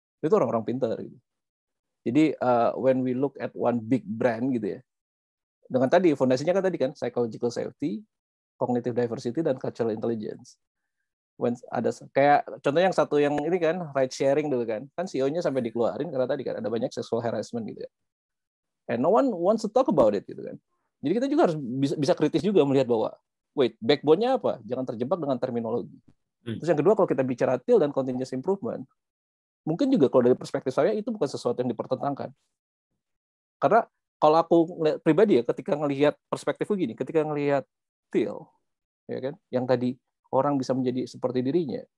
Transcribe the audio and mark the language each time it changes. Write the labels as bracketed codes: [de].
[id] Itu orang-orang pintar gitu. Jadi [en] when we look at one big brand [id] gitu ya, dengan tadi fondasinya kan tadi kan psychological safety, cognitive diversity, dan cultural intelligence. When ada kayak contoh yang satu yang ini kan ride sharing dulu kan CEO-nya sampai dikeluarin karena tadi kan ada banyak sexual harassment gitu ya. [en] And no one wants to talk about it [id] gitu kan. Jadi kita juga harus bisa kritis juga melihat bahwa [en] wait, [id] backbone-nya apa? Jangan terjebak dengan terminologi. Terus yang kedua, kalau kita bicara til dan continuous improvement, mungkin juga kalau dari perspektif saya itu bukan sesuatu yang dipertentangkan. Karena kalau aku pribadi ya, ketika ngelihat perspektifku gini, ketika ngelihat til, ya kan, yang tadi orang bisa menjadi seperti dirinya,